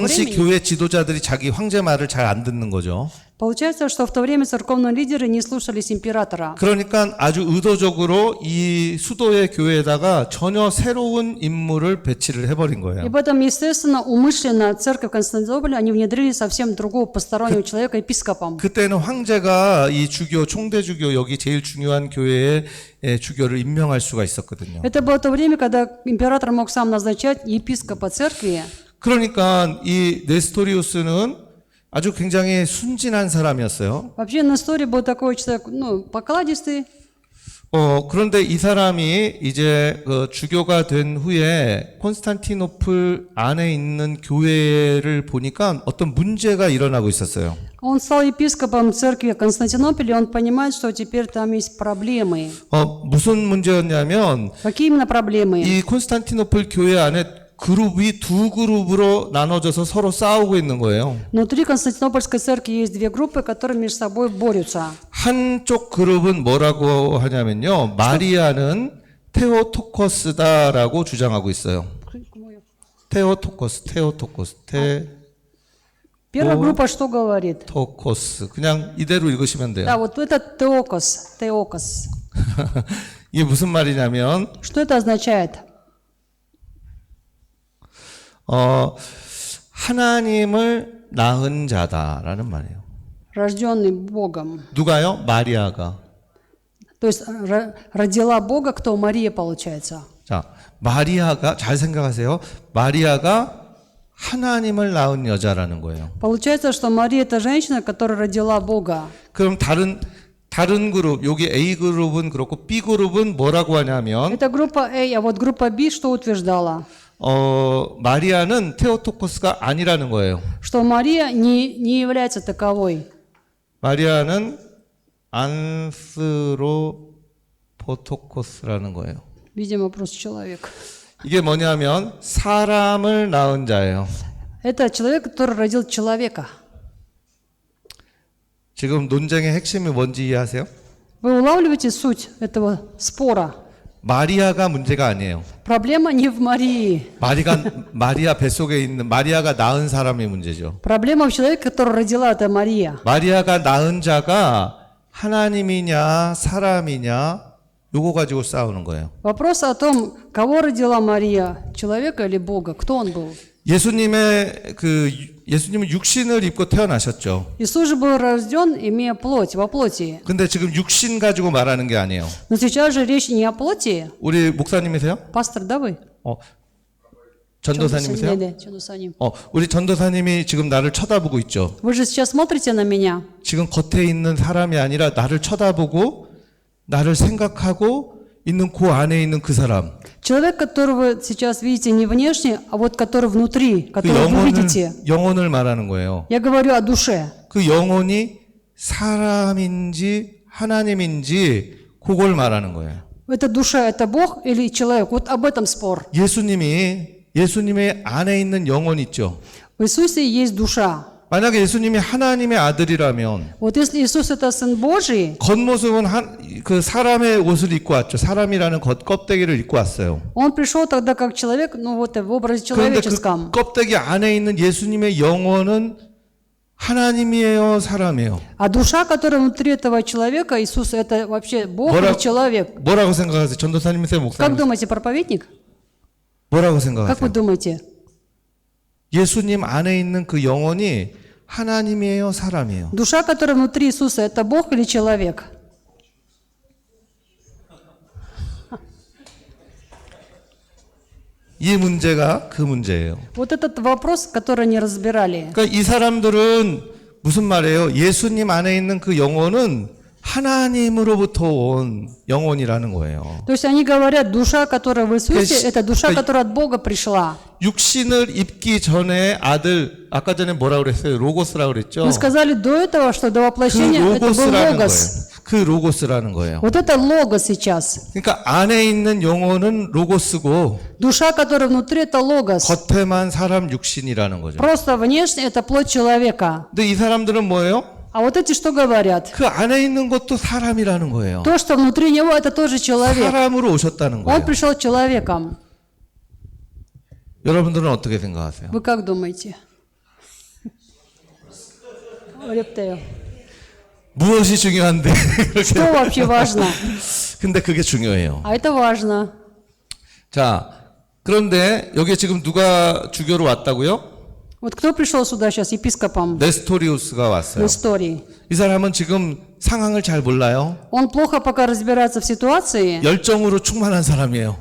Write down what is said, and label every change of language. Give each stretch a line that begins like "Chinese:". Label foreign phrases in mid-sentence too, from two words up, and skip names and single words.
Korean: 당시
Russian: времени.
Korean: 교회 지도자들이 자기 황제 말을 잘 안 듣는 거죠.
Russian: Получается, что в то время церковные лидеры не слушались императора.
Korean: 그러니까 아주 의도적으로 이 수도의 교회에다가 전혀 새로운 인물을 배치를 해버린
Russian: И
Korean: 거예요.
Russian: поэтому, естественно, умышленно церковь Константинополя, они внедрили совсем другого постороннего человека епископом.
Korean: 그때는 황제가 이 주교, 총대 주교 여기 제일 중요한 교회의 주교를 임명할 수가 있었거든요.
Russian: Это было то время, когда император мог сам назначать епископа церкви.
Korean: 그러니까 이 네스토리우스는 아주 굉장히 순진한 사람이었어요.
Russian: Вообще, Несторий был такой человек, покладистый.
Korean: 그런데 이 사람이 이제 주교가 된 후에 콘스탄티노플 안에 있는 교회를 보니까 어떤 문제가 일어나고 있었어요.
Russian: Он стал епископом церкви Константинополя, и он понимает, что теперь там есть проблемы.
Korean: 무슨 문제였냐면
Russian: Какие именно проблемы?
Korean: 이 콘스탄티노플 교회 안에 그룹이 두 그룹으로 나눠져서 서로 싸우고 있는 거예요.
Russian: Внутри Константинопольской церкви есть две группы, которые между собой борются.
Korean: 한쪽 그룹은 뭐라고 하냐면요. 마리아는 테오토코스다라고 주장하고 있어요. 테오토코스.
Russian: Первая группа что говорит?
Korean: 테오토코스. 그냥 이대로 읽으시면 돼요.
Russian: Да, вот это теокос.
Korean: 이게 무슨 말이냐면
Russian: Что это означает?
Korean: 하나님을 낳은 자다라는 말이에요.
Russian: Рожденный Богом.
Korean: 누가요? 마리아가.
Russian: То есть родила Бога, кто? Мария, получается.
Korean: 자, 마리아가 잘 생각하세요. 마리아가 하나님을 낳은 여자라는 거예요.
Russian: Получается, что Мария это женщина, которая родила Бога.
Korean: 그럼 다른 그룹, 여기 A 그룹은 그렇고 B 그룹은 뭐라고 하냐면
Russian: Это группа A, а вот группа B что утверждала?
Korean: 마리아는 테오토코스가 아니라는 거예요.
Russian: Что Мария не является таковой.
Korean: 마리아는 안스로포토코스라는 거예요.
Russian: Видимо, просто человек.
Korean: 이게 뭐냐면 사람을 낳은 자예요.
Russian: Это человек, который родил человека.
Korean: 지금 논쟁의 핵심이 뭔지 이해하세요?
Russian: Вы улавливаете суть этого спора?
Korean: 마리아가 문제가 아니에요.
Russian: Проблема не в Марии.
Korean: 마리아 뱃속에 있는 마리아가 낳은 사람이 문제죠.
Russian: Проблема в человеке, который родила это Мария.
Korean: 마리아가 낳은 자가 하나님이냐 사람이냐 요거 가지고 싸우는 거예요.
Russian: Вопрос о том, кого родила Мария, человека или Бога, кто он был?
Korean: 예수님은 육신을 입고 태어나셨죠.
Russian: Иисус же был рожден, имея плоть, во плоти.
Korean: 근데 지금 육신 가지고 말하는 게 아니에요.
Russian: Но сейчас же речь не о плоти.
Korean: 우리 목사님이세요?
Russian: Пастор, да вы?
Korean: 전도사님이세요? 네, 전도사님. 우리 전도사님이 지금 나를 쳐다보고 있죠.
Russian: Вы же сейчас смотрите на меня.
Korean: 지금 겉에 있는 사람이 아니라 나를 쳐다보고 나를 생각하고 있는 그 안에 있는 그 사람.
Russian: Человек, которого сейчас видите не внешне, а вот который внутри,
Korean: 그
Russian: которого вы видите.
Korean: 영혼을 말하는 거예요.
Russian: Я говорю о душе.
Korean: 그 영혼이 사람인지 하나님인지 그걸 말하는 거예요.
Russian: Это душа, это Бог или человек? Вот об этом спор.
Korean: 예수님의 안에 있는 영혼 있죠.
Russian: В Иисусе есть душа.
Korean: 만약에 예수님이 하나님의 아들이라면
Russian: Вот если Иисус это Сын Божий,
Korean: 겉모습은 그 사람의 옷을 입고 왔죠. 사람이라는 껍데기를 입고 왔어요.
Russian: Он пришел тогда как человек, ну вот в образе
Korean: 그런데 그
Russian: человеческом.
Korean: 껍데기 안에 있는 예수님의 영혼은 하나님이에요, 사람이에요?
Russian: А душа, которая внутри этого человека, Иисус, это вообще Бог или человек?
Korean: 뭐라고 생각하세요? 전도사님이세요,
Russian: Как
Korean: 목사님?
Russian: думаете, проповедник?
Korean: 뭐라고
Russian: Как вы
Korean: 생각하세요?
Russian: думаете?
Korean: 예수님 안에 있는 그 영혼이 하나님이에요, 사람이에요?
Russian: Душа, которая внутри Иисуса, это Бог или человек?
Korean: 이 문제가 그 문제예요.
Russian: Вот этот вопрос, который не разбирали.
Korean: 그러니까 이 사람들은 무슨 말이에요? 예수님 안에 있는 그 영혼은 하나님으로부터 온 영혼이라는 거예요. То есть они говорят, душа, которая в Иисусе, это душа, которая от Бога пришла. 육신을 입기 전에 아들, 아까 전에 뭐라고 그랬어요? 로고스라고 그랬죠?
Russian: Мы сказали до этого, что до
Korean: 그
Russian: воплощения это был
Korean: 로고스라는 거예요.
Russian: Логос.
Korean: 그 로고스라는 거예요.
Russian: Вот это Логос сейчас.
Korean: 그러니까 안에 있는 영혼은 로고스고
Russian: Душа, которая внутри, это Логос.
Korean: 겉에만 사람 육신이라는 거죠.
Russian: Просто внешне это плоть человека.
Korean: 근데 이 사람들은 뭐예요?
Russian: А вот эти что говорят?
Korean: 그 안에 있는 것도 사람이라는 거예요.
Russian: То, что внутри него, это тоже человек.
Korean: 사람으로 오셨다는
Russian: Он
Korean: 거예요.
Russian: пришел человеком.
Korean: 여러분들은 어떻게 생각하세요?
Russian: Вы как думаете?
Korean: 어렵대요. 무엇이 중요한데?
Russian: Что вообще важно?
Korean: 근데 그게 중요해요.
Russian: А это важно.
Korean: 자, 그런데 여기 지금 누가 주교로 왔다고요?
Russian: Вот кто пришел сюда сейчас епископом
Korean: 네스토리우스가
Russian: в
Korean: 왔어요.
Russian: истории?
Korean: 이 사람은 지금 상황을 잘 몰라요.
Russian: Он плохо пока разбирается в ситуации,
Korean: 열정으로 충만한 사람이에요.